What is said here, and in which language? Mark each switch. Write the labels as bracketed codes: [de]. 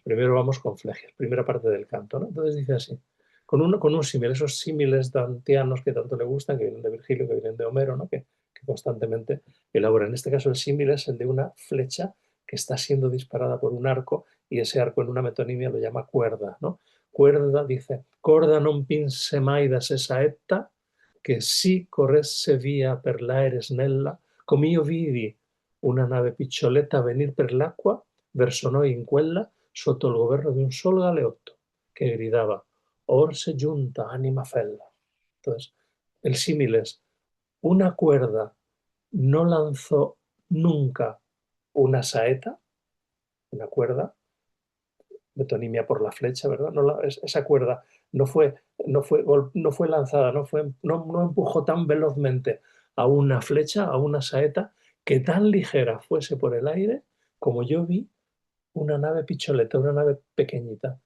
[es] Primero vamos con Flegias, primera parte del canto, ¿no? Entonces dice así, con un símil, esos símiles dantianos que tanto le gustan, que vienen de Virgilio, que vienen de Homero, ¿no? Que constantemente elabora. En este caso el símil es el de una flecha que está siendo disparada por un arco y ese arco en una metonimia lo llama cuerda, ¿no? Cuerda, dice, [it] corda non pinse mai da se saetta, che si corresse via per l'aere snella, come io vidi una nave piccioletta venir per l'acqua verso noi in quella, sotto il governo di un solo galeotto, que gridaba, Orse giunta, anima fella. [es] Entonces, el símil es, una cuerda no lanzó nunca una saeta, una cuerda, metonimia por la flecha, ¿verdad? Esa cuerda no fue lanzada, no empujó tan velozmente a una flecha, a una saeta, que tan ligera fuese por el aire como yo vi una nave picholeta, una nave pequeñita.